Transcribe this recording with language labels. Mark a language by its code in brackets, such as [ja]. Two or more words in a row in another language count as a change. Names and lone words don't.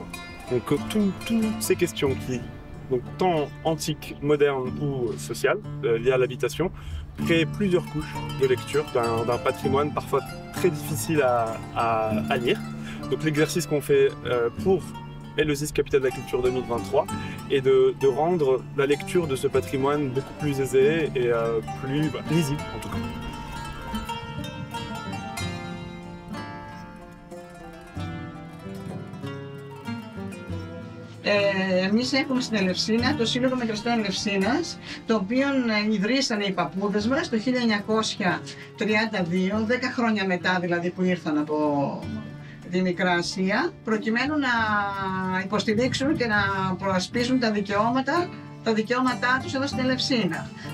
[fr] Donc toutes ces questions donc tant antiques, modernes ou sociales, liées à l'habitation, créent plusieurs couches de lecture d'un patrimoine parfois très difficile à lire. Donc l'exercice qu'on fait pour Éleusis, capitale de la culture 2023, est de rendre la lecture de ce patrimoine beaucoup plus aisée et plus lisible en tout cas. [el] Εμείς έχουμε στην Ελευσίνα το Σύλλογο Μετραστών Ελευσίνας, το οποίο ιδρύσανε οι παππούδες μας το 1932, 10 χρόνια μετά δηλαδή που ήρθαν από τη Μικρά Ασία, προκειμένου να υποστηρίξουν και να προασπίσουν τα δικαιώματά τους εδώ στην Ελευσίνα.